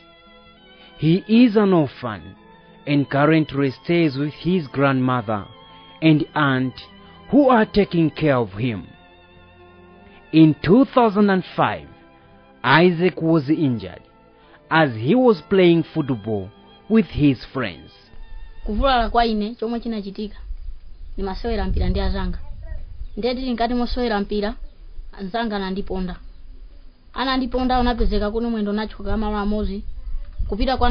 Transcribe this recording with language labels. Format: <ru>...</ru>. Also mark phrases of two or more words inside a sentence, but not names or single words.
<en>He is an orphan and currently stays with his grandmother and aunt who are taking care of him. In 2005, Isaac was injured as he was playing football with his friends.</en> <ny>Kuvulala kwa ine chomwe chinachitika ni masewera mpira ndi azanga. Ndeti ngati mosewera mpira anzanga anandiponda unapezeka kuno mwendo nachoka malo amozi kupita kwa</ny>